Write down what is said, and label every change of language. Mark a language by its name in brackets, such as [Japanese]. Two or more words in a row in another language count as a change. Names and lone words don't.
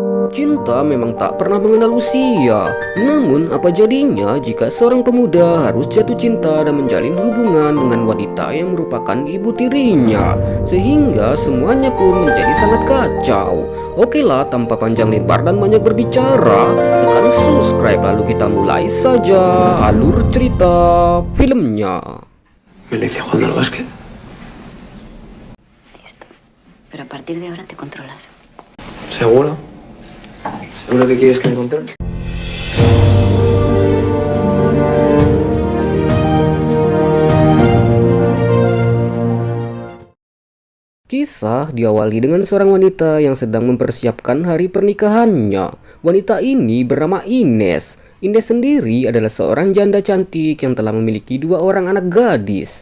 [Indonesian] Cinta memang tak pernah mengenal usia. Namun apa jadinya jika seorang pemuda harus jatuh cinta dan menjalin hubungan dengan wanita yang merupakan ibu tirinya, sehingga semuanya pun menjadi sangat kacau. Oke lah, tanpa panjang lebar dan banyak berbicara, tekan subscribe lalu kita mulai saja alur cerita filmnya. [Spanish] Melissa jugando al básquet. Listo. Pero a partir de ahora te controlas. ¿Seguro? ¿Seguro que quieres que me controle? [Indonesian] Kisah diawali dengan seorang wanita yang sedang mempersiapkan hari pernikahannya. Wanita ini bernama Ines. Ines sendiri adalah seorang janda cantik yang telah memiliki 2 orang anak gadis.